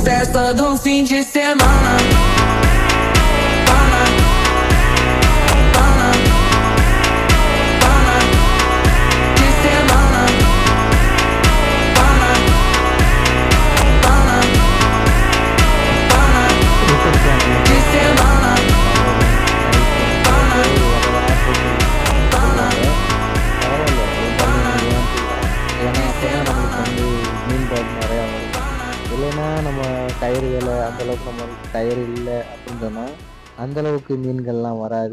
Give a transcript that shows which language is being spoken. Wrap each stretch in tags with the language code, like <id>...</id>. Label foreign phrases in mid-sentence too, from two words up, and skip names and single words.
<pt>todo fim de semana. De semana. De semana.</pt> <ta>மீன் குழம்பு நிறையா வரும். இல்லைன்னா நம்ம கயிறு வேலை அந்தளவுக்கு நம்மளுக்கு கயிறு இல்லை அப்படின்னு சொன்னால் அந்தளவுக்கு மீன்கள்லாம் வராது.</ta>